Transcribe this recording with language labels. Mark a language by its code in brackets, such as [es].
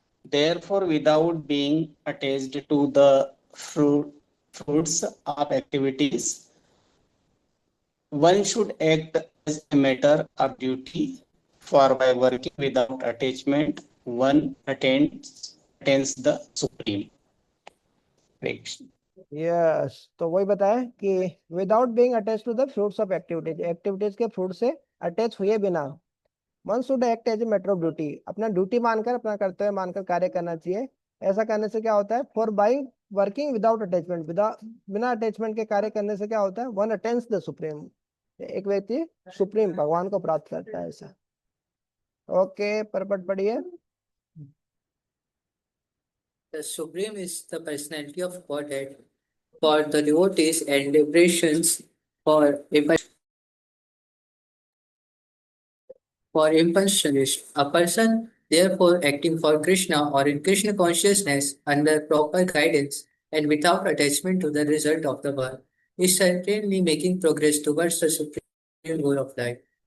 [en] Therefore, without being attached to the fruits of activities, one should act as a matter of duty, for by working without attachment, one attains the supreme. Yes, [hi] तो वही बताया कि [en] without being attach to the fruits of activities, activities के fruit से attach हुए बिना one should act as a matter of duty, [hi] अपना duty मानकर, अपना कर्तव्य मानकर कार्य करना चाहिए। ऐसा करने से क्या होता है, [en] for by working without attachment, [hi] बिना अटैचमेंट के कार्य करने से क्या होता है, [en] one attains the supreme, [hi] एक व्यक्ति सुप्रीम भगवान को प्राप्त करता है ऐसा। ओके परपट पढ़िए। [en] The Supreme is the personality of Godhead for the devotees and liberations for impersonalists. A person, therefore, acting for Krishna or in Krishna consciousness under proper guidance and without attachment to the result of the work, is certainly making progress towards the supreme goal of life.